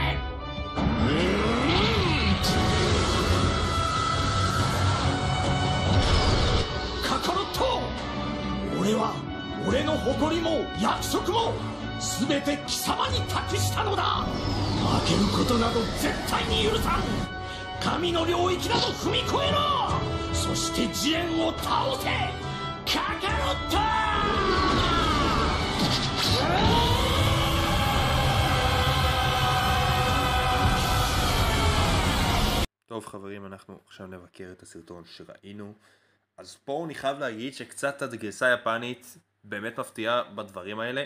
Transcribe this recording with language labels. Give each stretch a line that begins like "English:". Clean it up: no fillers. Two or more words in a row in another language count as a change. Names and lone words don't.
Japanese: カカロット、俺は俺の誇りも約束も全て貴様に託したのだ。負けることなど絶対に許さん。神の領域など踏み越えろ。そしてジレンを倒せ、カカロット。
Hebrew: טוב חברים, אנחנו עכשיו נבקר את הסרטון שראינו. אז פה אני חייב להגיד שקצת הגרסה היפנית באמת מפתיעה בדברים האלה.